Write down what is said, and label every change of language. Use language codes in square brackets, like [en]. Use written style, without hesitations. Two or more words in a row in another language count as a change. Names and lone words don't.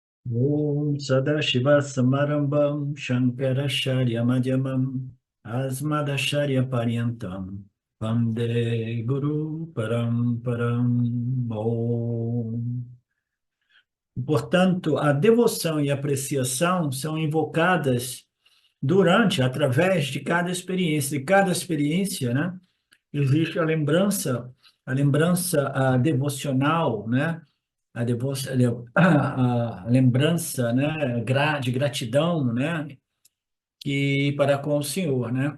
[sa] ॐ सदाशिव समारम्भाम् शङ्कराचार्य मध्यमाम् अस्मदाचार्य पर्यन्ताम् वन्दे गुरु परम्पराम् ॐ. [pt] Portanto, a devoção e a apreciação são invocadas durante, através de cada experiência. De cada experiência, né, existe a lembrança devocional, né? A lembrança, né, de gratidão, né, que para com o Senhor, né?